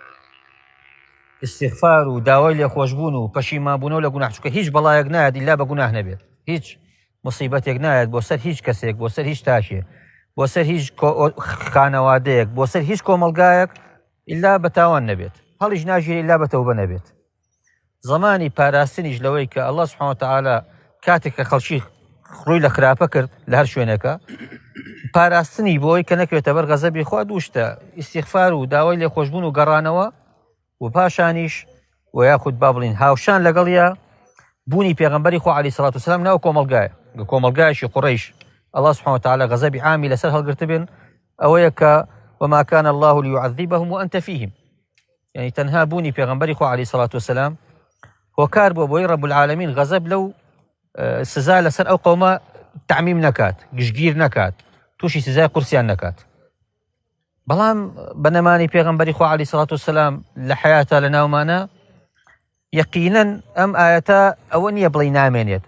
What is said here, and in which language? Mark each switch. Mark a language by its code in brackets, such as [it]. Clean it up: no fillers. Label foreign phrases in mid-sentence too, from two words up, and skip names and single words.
[ckb] استیغفار و داوای لێخۆشبوون و پەشیمانبوونەوە لە گوناح، چونکە هیچ بەڵایەک نایەت ئیلا بە گوناح نەبێت، هیچ مصیبەتێک نایەت بۆ سەر هیچ کەسێک، بۆ سەر هیچ تاشێ، بۆ سەر هیچ خانەوادەیەک، بۆ سەر هیچ کۆمەلگایەک ئیلا بە تاوان نەبێت، هەڵیش ناژێت ئیلا بە تەوبە نەبێت. زەمانی پاراستنیش لەوەی کە [ar] الله سبحانه وتعالى [ckb] کاتێک کە خەڵکی ڕووی لە خراپە کرد لە هەر شوێنەکە، پاراستنی بۆی کە نەکەوێتە بەر غەزەبی خوا دوو شتە: ئیستیغفار و داوای لێخۆشبوون و گەڕانەوە، و پاشانیش و یاخود با بڵین هاوشان لەگەڵیە بوونی پێغەمبەری خوا [ar] عەلەیهی سەڵاتو وسەلام [ckb] ناو کۆمەلگایە، کۆمەلگایەکی قوڕەیش [ar] الله سبحانه وتعالى [ckb] غەزەبی عامی لەسەر هەڵگرتە بێن، ئەوەیە کە [ar] وما كان الله ليعذبهم وأنت فيهم، [ckb] يعني تەنها بوونی پێغەمبەری خوا [ar] عەلەیهی سەڵاتو وسەلام [ckb] هۆکار بۆ بۆی [ar] رب العالمین [ckb] غەزەب لەو سزا لەسەر ئەو قەومە تعمیم نەکات، گشتگیر نەکات، تووشی سزای قورسیان نەکات. بەڵام بەنەمانی پێغەمبەری خوا [ar] عەلەیهی سەڵاتو وسەلام [ckb] لە حەیاتە لە ناومانە یەقینەن ئەم ئایەتە ئەوە نییە بڵێ نامێنێت،